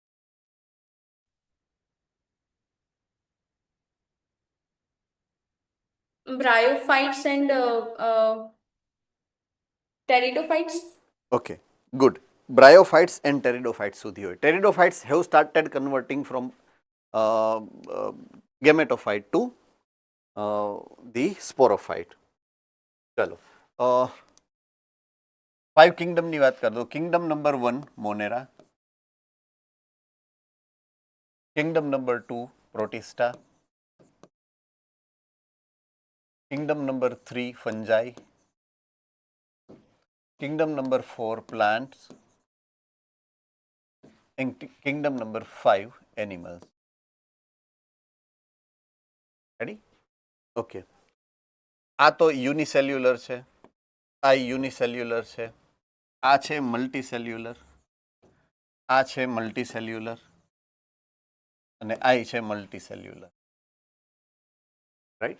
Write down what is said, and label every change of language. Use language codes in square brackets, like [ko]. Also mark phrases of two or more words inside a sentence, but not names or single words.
[en] Bryophytes and pteridophytes. Okay, good. bryophytes and pteridophytes [gu] સુધી હોય. [en] Pteridophytes have started converting from gametophyte to the sporophyte. [gu] ચલો, 5 કિંગડમની વાત કરી દો. [en] kingdom number 1 Monera, kingdom number 2 Protista, kingdom number 3 Fungi, kingdom number 4 Plants, and kingdom number 5 animals. Ready? Okay. [gu] આ તો યુનિસેલ્યુલર છે, આ યુનિસેલ્યુલર છે, આ છે મલ્ટીસેલ્યુલર, આ છે મલ્ટીસેલ્યુલર અને આ છે મલ્ટીસેલ્યુલર, રાઈટ?